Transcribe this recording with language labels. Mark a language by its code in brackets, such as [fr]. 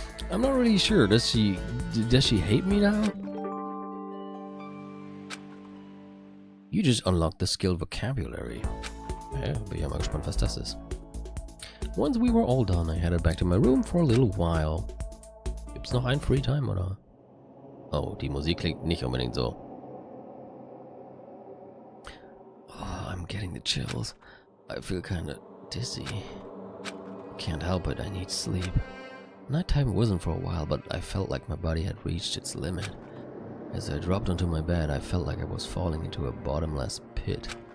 [en] I'm not really sure. Does she hate me now? You just unlocked the skill vocabulary. [de] Ja, bin ja mal gespannt, was das ist. [en] Once we were all done, I headed back to my room for a little while. [de] Gibt's noch ein Free Time, oder? Oh, die Musik klingt nicht unbedingt so. [en] Oh, I'm getting the chills. I feel kinda dizzy. Can't help it, I need sleep. Nighttime wasn't for a while, but I felt like my body had reached its limit. As I dropped onto my bed, I felt like I was falling into a bottomless pit.